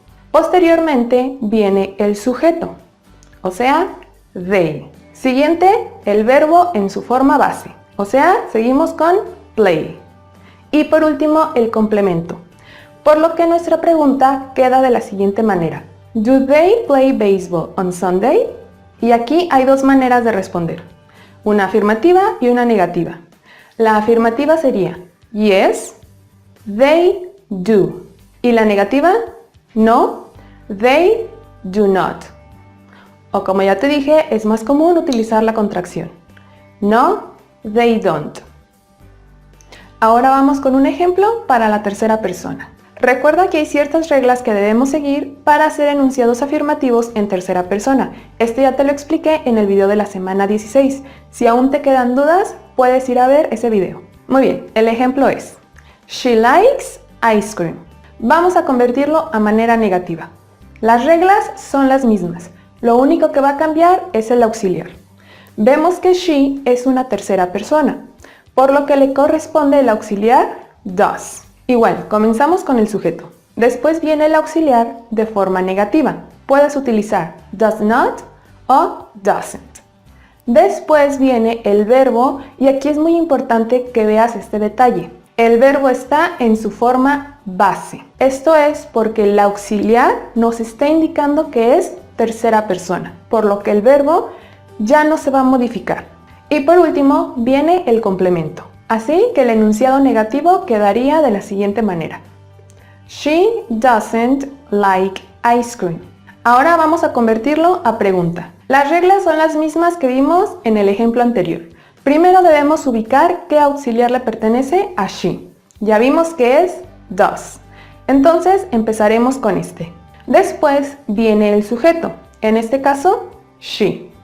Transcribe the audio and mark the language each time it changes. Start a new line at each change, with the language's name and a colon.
Spanish: Posteriormente viene el sujeto, o sea, they. Siguiente, el verbo en su forma base, o sea, seguimos con play. Y por último, el complemento, por lo que nuestra pregunta queda de la siguiente manera.
English: Do they play baseball on Sunday?
Spanish: Y aquí hay dos maneras de responder, una afirmativa y una negativa. La afirmativa sería
English: yes, they do.
Spanish: Y la negativa,
English: no, they do not.
Spanish: O como ya te dije, es más común utilizar la contracción.
English: No, they don't.
Spanish: Ahora vamos con un ejemplo para la tercera persona. Recuerda que hay ciertas reglas que debemos seguir para hacer enunciados afirmativos en tercera persona. Esto ya te lo expliqué en el video de la semana 16. Si aún te quedan dudas, puedes ir a ver ese video. Muy bien, el ejemplo es
English: She likes ice cream.
Spanish: Vamos a convertirlo a manera negativa. Las reglas son las mismas. Lo único que va a cambiar es el auxiliar. Vemos que she es una tercera persona, por lo que le corresponde el auxiliar does. Igual, comenzamos con el sujeto. Después viene el auxiliar de forma negativa. Puedes utilizar does not o doesn't. Después viene el verbo y aquí es muy importante que veas este detalle. El verbo está en su forma base. Esto es porque el auxiliar nos está indicando que es tercera persona, por lo que el verbo ya no se va a modificar. Y por último viene el complemento. Así que el enunciado negativo quedaría de la siguiente manera.
English: She doesn't like ice cream.
Spanish: Ahora vamos a convertirlo a pregunta. Las reglas son las mismas que vimos en el ejemplo anterior. Primero debemos ubicar qué auxiliar le pertenece a she. Ya vimos que es does. Entonces empezaremos con este. Después viene el sujeto, en este caso, she.